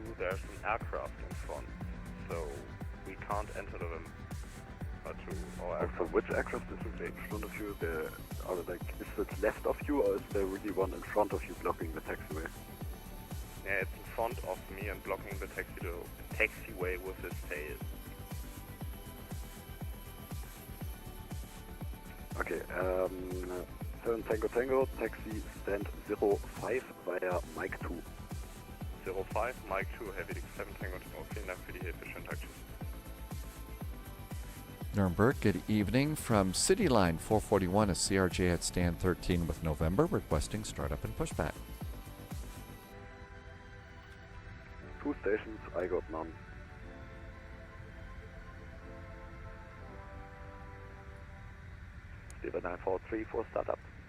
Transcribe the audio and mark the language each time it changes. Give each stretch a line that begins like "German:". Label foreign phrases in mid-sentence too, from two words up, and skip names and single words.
English: There's an aircraft in front, so we can't enter November 2. So which aircraft is in front of you? Is it left of you, or is there really one in front of you blocking the taxiway? Yeah, it's in front of me and blocking the taxiway with his tail. Okay, 7 Tango Tango, taxi stand 05 via Mike 2. 05, Mike 2, Heavy 7 Tango Tango.
German: Vielen Dank für die Hilfe, schönen Tag, tschüss.
English: Nuremberg, good evening. From City Line 441, a CRJ at stand 13 with November, requesting startup and pushback. 2 stations, I got none. Steven 943 for startup.